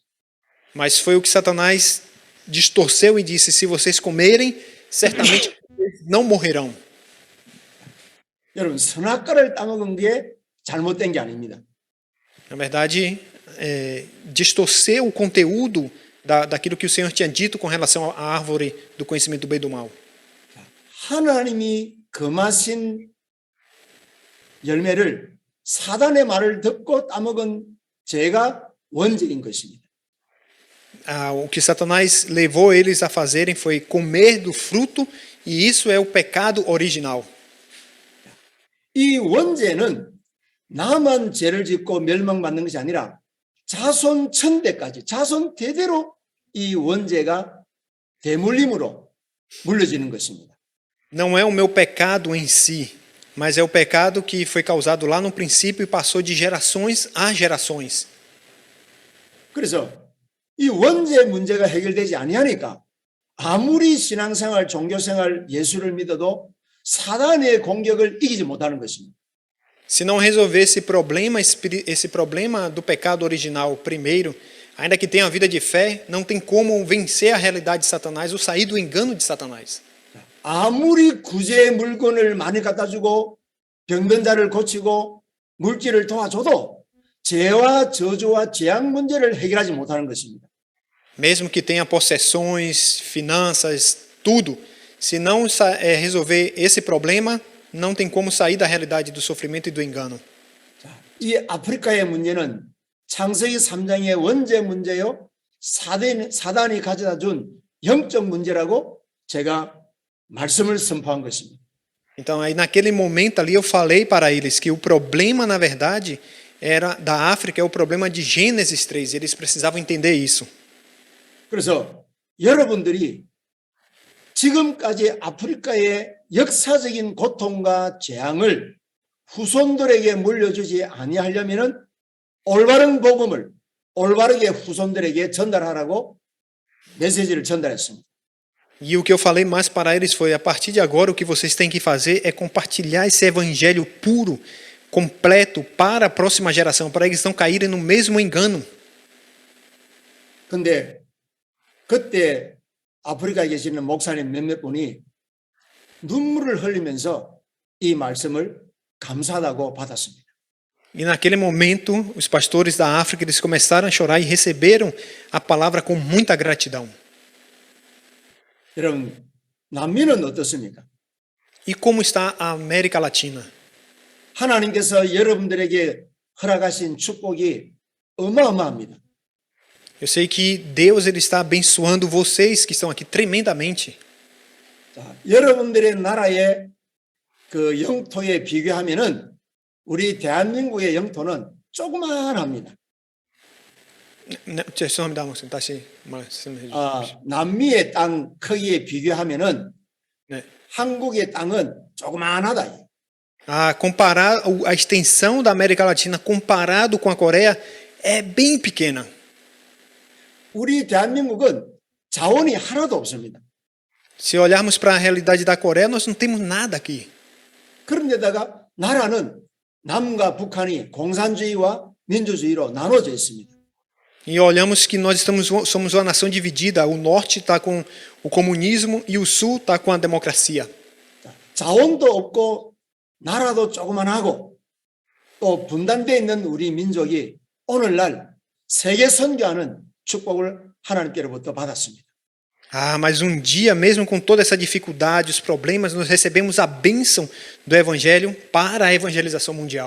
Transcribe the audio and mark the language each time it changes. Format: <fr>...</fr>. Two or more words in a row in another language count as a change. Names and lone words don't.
<pt>Mas foi o que Satanás distorceu e disse: se vocês comerem, certamente não morrerão.</pt> <ko>여러분 선악과를 따먹은 게 잘못된 게 아닙니다.</ko> <pt>Na verdade, distorcer o conteúdo daquilo que o Senhor tinha dito com relação à árvore do conhecimento do bem e do mal.</pt> <ko>하나님이 금하신 열매를 사단의 말을 듣고 따먹은 죄가 원죄인 것입니다.</ko> <pt>O que Satanás levou eles a fazerem foi comer do fruto, e isso é o pecado original.</pt> <ko>이 원죄는 나만 죄를 짓고 멸망받는 것이 아니라 자손 천대까지, 자손 대대로 이 원죄가 대물림으로 물려지는 것입니다.</ko> <pt>Não é o meu pecado em si, mas é o pecado que foi causado lá no princípio e passou de gerações a gerações.</pt> <ko>그래서 이 원죄 문제가 해결되지 아니하니까 아무리 신앙생활, 종교생활, 예수를 믿어도 사단의 공격을 이기지 못하는 것입니다.</ko> <pt>Se não resolver esse problema do pecado original primeiro, ainda que tenha a vida de fé, não tem como vencer a realidade de Satanás ou sair do engano de Satanás.</pt> <ko>아무리 구제의 물건을 많이 갖다 주고 병든 자를 고치고 물질을 도와줘도 죄와 저주와 재앙 문제를 해결하지 못하는 것입니다.</ko> <pt>Mesmo que tenha possessões, finanças, tudo, se não resolver esse problema, não tem como sair da realidade do sofrimento e do engano.</pt> <ko>이 아프리카의 문제는 창세기 3장의 원죄 문제요, 사단이 가져다 준 영적 문제라고 제가 말씀을 선포한 것입니다.</ko> <pt>Então, aí naquele momento ali eu falei para eles que o problema, na verdade, era da África, é o problema de Gênesis 3. Eles precisavam entender isso.</pt> <ko>그래서 여러분들이 지금까지 아프리카의 역사적인 고통과 재앙을 후손들에게 물려주지 아니하려면은 올바른 복음을 올바르게 후손들에게 전달하라고 메시지를 전달했습니다.</ko> <pt>E o que eu falei mais para eles foi: a partir de agora, o que vocês têm que fazer é compartilhar esse evangelho puro, completo, para a próxima geração, para eles não caírem no mesmo engano.</pt> <ko>근데 그때 아프리카에 계시는 목사님 몇몇 분이 눈물을 흘리면서 이 말씀을 감사하다고 받았습니다.</ko> <pt>E naquele momento, os pastores da África eles começaram a chorar e receberam a palavra com muita gratidão.</pt> <ko>여러분, 남미는 어떻습니까?</ko> <pt>E como está a América Latina?</pt> <ko>하나님께서 여러분들에게 허락하신 축복이 어마어마합니다.</ko> <pt>Eu sei que Deus ele está abençoando vocês que estão aqui tremendamente.</pt> <ko>자, 여러분들의 나라의 그 영토에 비교하면은 우리 대한민국의 영토는 조그만합니다. 죄송합니다. 다시 말씀해 주십시오. 남미의 땅 크기에 비교하면은 네. 한국의 땅은 조그만하다.</ko> <pt>Comparar a extensão da América Latina comparado com a Coreia é bem pequena.</pt> <ko>우리 대한민국은 자원이 하나도 없습니다.</ko> <pt>Se olharmos para a realidade da Coreia, nós não temos nada aqui.</pt> <ko>그런데다가 나라는 남과 북한이 공산주의와 민주주의로 나눠져 있습니다.</ko> <pt>E olhamos que nós somos uma nação dividida. O norte está com o comunismo e o sul está com a democracia.</pt> <ko>자원도 없고 나라도 조그만하고 또 분단되어 있는 우리 민족이 오늘날 세계 선교하는 축복을 하나님께로부터 받았습니다.</ko> <pt>Mas um dia, mesmo com toda essa dificuldade, os problemas, nós recebemos a bênção do Evangelho para a evangelização mundial.</pt>